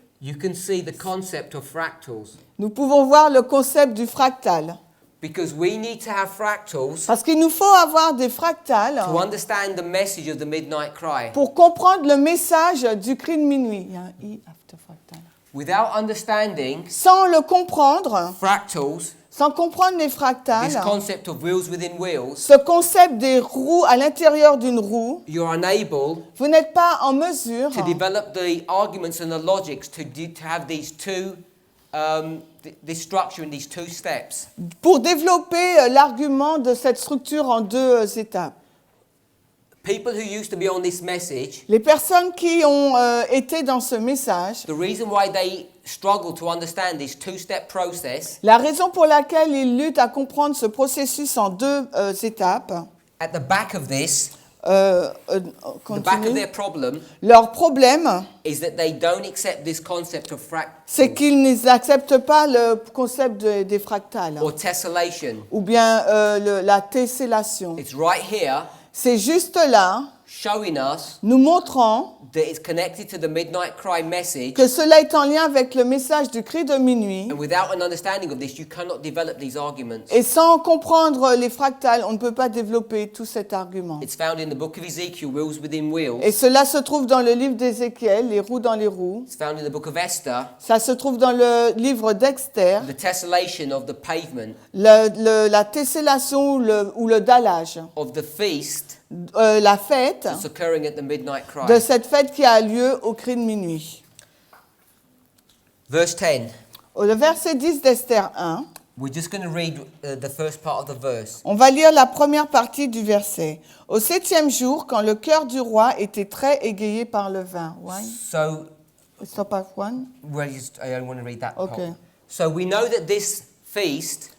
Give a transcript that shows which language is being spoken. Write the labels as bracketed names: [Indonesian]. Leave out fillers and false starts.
[English] you can see the concept of fractals. [French] nous pouvons voir le concept du fractal. [English] Because we need to have fractals [French] Parce qu'il nous faut avoir des fractales [English] to understand the message of the midnight cry. [French] pour comprendre le message du cri de minuit. Il y a un I after fractal. [English] Without understanding [French] Sans le comprendre, [English] fractals, [French] sans comprendre les [English] this [French] fractales, [English] concept of wheels within wheels, [French] ce concept des roues à l'intérieur d'une roue, [English] you're unable [French] vous n'êtes pas en mesure [English] to develop the arguments and the logics to have these two, this structure in these two steps. [French] pour développer l'argument de cette structure en deux étapes. [English] People who used to be on this message, [French] Les personnes qui ont été dans ce message, [English] the reason why they struggle to understand this two-step process, [French] la raison pour laquelle ils luttent à comprendre ce processus en deux étapes, [English] at the back of this, the back of [French] continue. [English] their problem [French] Leur problème, [English] is that they don't accept this concept of [French] c'est qu'ils n'acceptent pas le concept des fractales [English] or tessellation. [French] ou bien la tessellation. [English] It's right here [French] C'est juste là, [English] showing us [French] nous montrant [English] that it's connected to the midnight cry message, [French] que cela est en lien avec le message du cri de minuit. [English] and without an understanding of this, you cannot develop these arguments. [French] Et sans comprendre les fractales, on ne peut pas développer tout cet argument. [English] It's found in the book of Ezekiel, wheels within wheels. [French] Et cela se trouve dans le livre d'Ézéchiel, les roues dans les roues. [English] It's found in the book of Esther, [French] Ça se trouve dans le livre d'Esther, [English] the tessellation of the pavement [French] la tessellation ou le dallage, [English] of the feast [French] la fête [English] that's occurring at the midnight cry. [French] de cette fête qui a lieu au cri de minuit. [English] Verse 10. [French] Au verset 10 d'Esther 1, [English] We're just going to read the first part of the verse. [French] on va lire la première partie du verset. Au 7e jour, quand le cœur du roi était très égayé par le vin. [English] Wine? So, Stop at one. I only want to read that Okay. part. So we know that this feast